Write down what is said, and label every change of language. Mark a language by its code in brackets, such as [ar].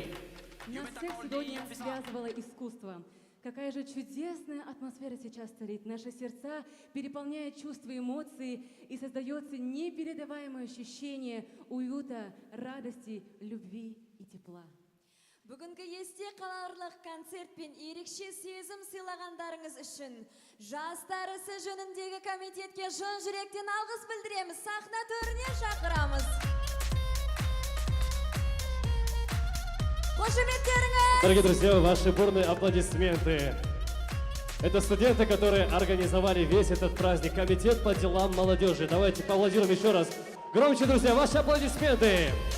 [ru] Нас всех сегодня связывало искусство. Какая же чудесная атмосфера сейчас царит. Наши сердца переполняют чувства и эмоции, и создается непередаваемое ощущение уюта, радости, любви и тепла. [kk] Бүгінгі есте қаларлық концерт пен ерекше сезім сыйлағандарыңыз үшін жастар ісі жөніндегі комитетке шын жүректен алғыс білдіреміз. Сахна төріне шақырамыз. Қошеметтеріңіз! [ru] Дорогие друзья, ваши бурные аплодисменты. Это студенты, которые организовали весь этот праздник. Комитет по делам молодежи. Давайте поаплодируем еще раз. Громче, друзья, ваши аплодисменты.